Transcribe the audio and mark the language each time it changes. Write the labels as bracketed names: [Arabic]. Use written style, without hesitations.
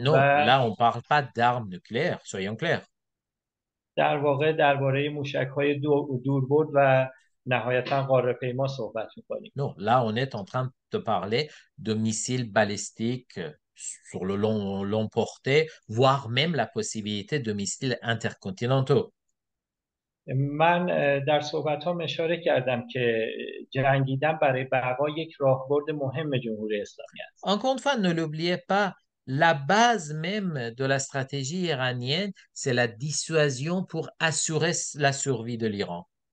[French] Non, [Persian] و [French] là on parle pas d'armes nucléaires, soyons clairs. [Persian] در واقع درباره موشک‌های دوربرد و نهایتا قاره‌پیما صحبت می‌کنیم. [French] Non, là, on est en train de parler de missiles balistiques sur le long portée, voire même la possibilité de missiles intercontinentaux. [Persian] من در صحبت‌هام اشاره کردم که جنگیدن برای بقا یک راهبرد مهم جمهوری اسلامی است. [French] Encore une fois, ne l'oubliez pas, la base même de la stratégie iranienne, c'est la dissuasion pour assurer la survie de l'Iran.